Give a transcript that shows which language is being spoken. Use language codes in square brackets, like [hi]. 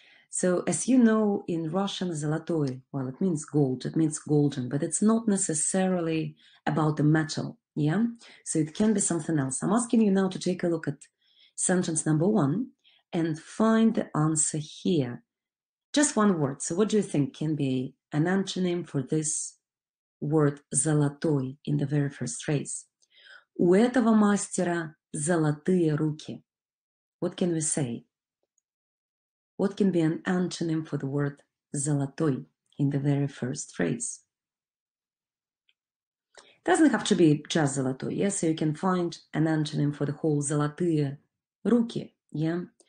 [en] So as you know, in Russian, zolotoy, well, it means gold, it means golden, but it's not necessarily about the metal, yeah? So it can be something else. I'm asking you now to take a look at sentence number 1 and find the answer here. Just one word. So what do you think can be an antonym for this word «золотой» in the very first phrase. [ru] У этого мастера золотые руки. [en] What can we say? What can be an antonym for the word «золотой» in the very first phrase? Doesn't have to be just золотой, yeah? So you can find an antonym for the whole [ru] золотые руки, [en] yeah?